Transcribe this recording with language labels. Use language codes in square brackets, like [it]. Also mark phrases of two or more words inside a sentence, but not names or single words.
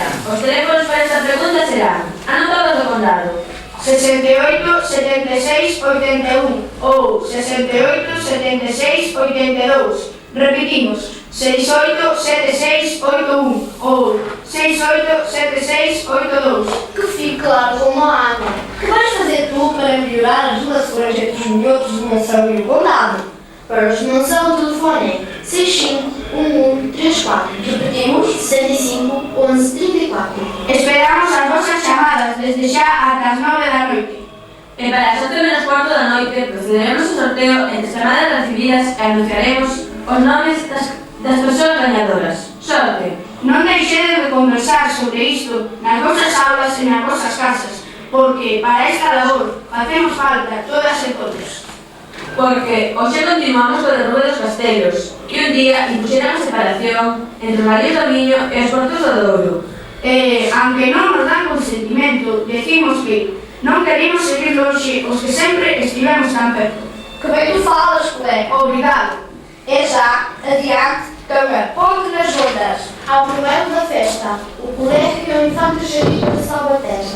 [gl] Os teléfonos para esta pregunta serán anotados do condado 68 76 81 ou 68 76 82. Repetimos, 68 76 81 ou 68 76 82. [pt] Que fique claro como a água. Que vais fazer tu para melhorar as relações entre os minhotos de Monção e o condado? Para os não são o telefone 651134. Repetimos, 65 11 34. [gl] Esperamos as vosas chamadas desde xa ata as 9 da noite. E para as 7:15 da noite procederemos ao sorteo entre as chamadas recibidas e anunciaremos os nomes das persoas gañadoras. Sorte! Non deixedes de conversar sobre isto nas vosas aulas e nas vosas casas, porque para esta labor facemos falta todas e todos. Porque hoxe continuamos co derrube dos castelos, que un día impuxeran a separación entre os Valles do Miño e os Portos do Douro. Aunque non nos dan consentimento, decimos que non queremos seguir longe os que sempre estivemos tan perto. [pt] que bem tu falas, colega. Obrigado. É já, adiante, cama, ponte nas juntas. Ao primeiro da festa, o colégio e o infante Jarito de Salvaterra.